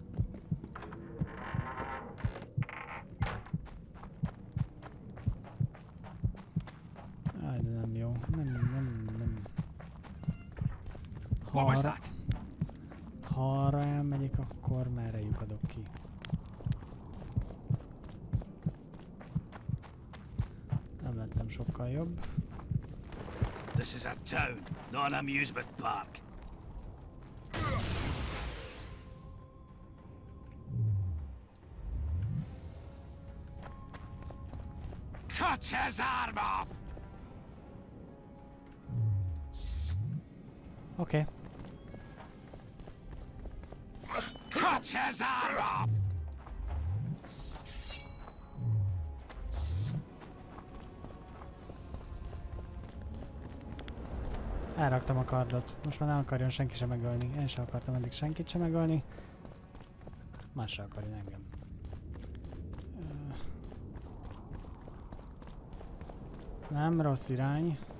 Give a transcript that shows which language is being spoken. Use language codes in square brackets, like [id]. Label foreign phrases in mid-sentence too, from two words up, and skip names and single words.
[hu] Áj, de nem jó. Nem. Ha arra elmegyek, akkor merre lyukadok ki? Nem lettem sokkal jobb. [en] This is a town, not an amusement park. Cut his arm off! Okay. Cut his arm off! [hu] Elraktam a kardot. Most már nem akarjon senki sem megölni. Én sem akartam eddig senkit sem megölni. Más sem akarjon engem. Nem rossz irány.